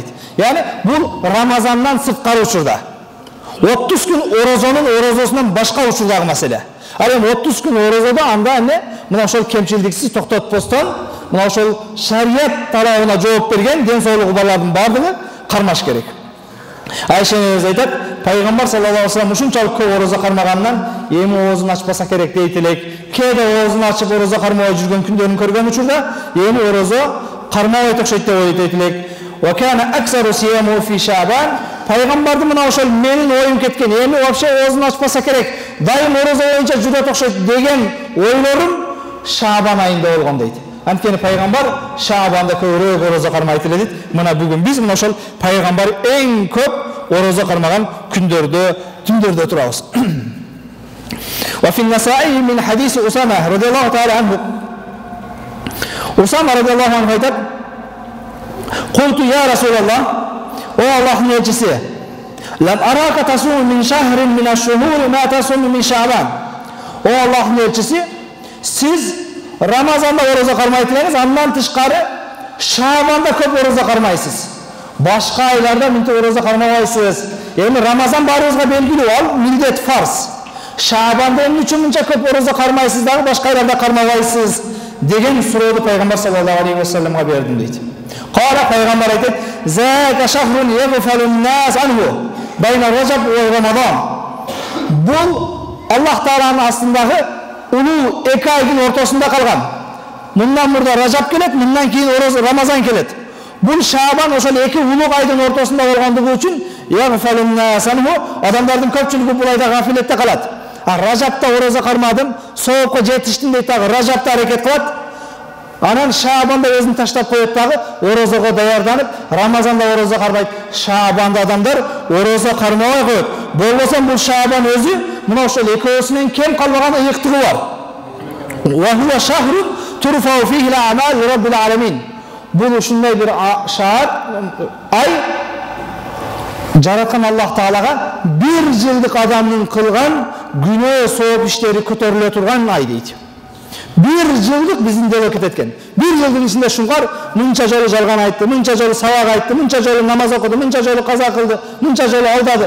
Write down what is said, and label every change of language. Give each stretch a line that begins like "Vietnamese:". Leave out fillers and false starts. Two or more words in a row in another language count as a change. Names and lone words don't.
Kyrgyz: Яны бул Рамазандан сырткары учурда. 30 күн орозонун орозосунан башка учурдагы маселе. Ал эми 30 күн орозодо анда мына ошол кемчилдиксиз токтотпостон, мына ошол шарият талабына жооп берген ден соолугу балардын бардыгы кармаш керек. Айша өзү айтат: "Пайгамбар
Arabic: صلى الله عليه وسلم
Kyrgyz: ушунчалык көп орозо кармагандан эми оозун ачпаса керек" дейт элек. Кээде оозун ачып орозо кармабай жүргөн күндөрүн көргөн учурда эми орозо кармабай окшойт деп ойлойт элек.
Arabic: "وكان أكثر صيامه في شعبان",
Kyrgyz: пайгамбардын мына ошол менин оюм кеткен, эми вообще оозун ачпаса керек, дайым орозо боюнча жүрөт окшойт деген ойлорум Шабан айында болгон дейт. Анткени пайгамбар Шабанда көбүрөөк орозо кармайт эле дейт. Мына бүгүн биз мына ошол пайгамбар эң көп орозо кармаган күндөрдө, түндөрдө турабыз.
Arabic: وفي النسائي من حديث أسامة رضي الله تعالى عنه.
Kyrgyz: Усама
Arabic: رضي الله عنه
Kyrgyz: айтат:
Arabic: "قلت يا رسول الله",
Kyrgyz: о Аллахтын элчиси,
Arabic: "لم أرك تصوم من شهر من الشهور ما تصوم من شعبان".
Kyrgyz: О Аллахтын элчиси, сиз Рамазанда ораза кармайтсаңыз, андан тышкары Шабанда көп ораза кармайсыз. Башка айларда мынтип ораза кармабайсыз. Эми Рамазан баарыбызга белгилүү, ал милдет, фарз. Шабанда эмне үчүн мынча көп ораза кармайсыз дагы башка айларда кармабайсыз деген суроону пайгамбар
Arabic: صلى الله عليه
Kyrgyz: вассаламга бердим дейт. Кара пайгамбар айтат:
Arabic: "ذاك شهر يغفل الناس عنه بين رجب ورمضان."
Kyrgyz: Бул Аллах Тааланын астындагы улуу эки айдын ортосунда калган. Мындан мурда Ражаб келет, мындан кийин Рамазан келет. Бул Шабан ошол эки улуу айдын ортосунда болгондугу үчүн
Arabic: يغفل الناس عنه,
Kyrgyz: адамдардын көпчүлүгү бул айда гафилетте калат. Ражапта ораза кармадым, соопко жетиштим дейт дагы, Ражапта аракет кылат. Анан Шабанда өзүн таштап коет дагы, оразага даярданып, Рамазанда ораза кармайт. Шабанда адамдар ораза кармабай коет. Болбосо бул Шабан өзү мына ошол экөөсүнөн кем калбаган ыйыктыгы бар.
Arabic: وهو شهر ترفع فيه الأعمال رب العالمين.
Kyrgyz: Бул ушундай бир шаар, ай жараткан Аллах Таалага бир жылдык адамдын кылган күнөө сооп иштери көтөрүлө турган ай дейт. Бир жылдык биздин делокет эткен. Бир жылдын ичинде шуңгар мынча жолу жалган айтты, мынча жолу сабак айтты, мынча жолу намаз окуду, мынча жолу каза кылды, мынча жолу алдады.